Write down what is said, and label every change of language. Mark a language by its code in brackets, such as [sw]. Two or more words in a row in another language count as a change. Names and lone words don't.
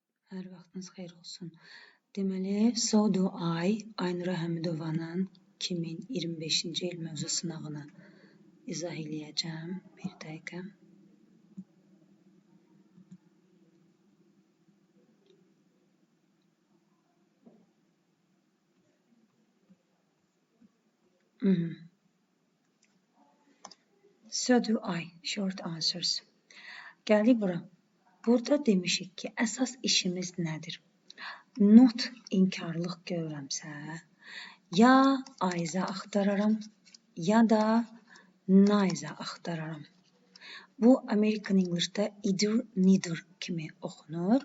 [az] Hər vaxtınız xeyir olsun. Deməli, [en] So Do I, [az] Aynura Həmidovanın 2025-ci il mövzu sınağını izah eləyəcəm. Bir dəqiqə. [en] So do I, short answers. [az] Gəldik bura. Burada demişik ki, əsas işimiz nədir? Not inkarlıq görürəmsə, ya Ayza axtararam, ya da Nayza axtararam. Bu [en] American English'da either, neither [az] kimi oxunur.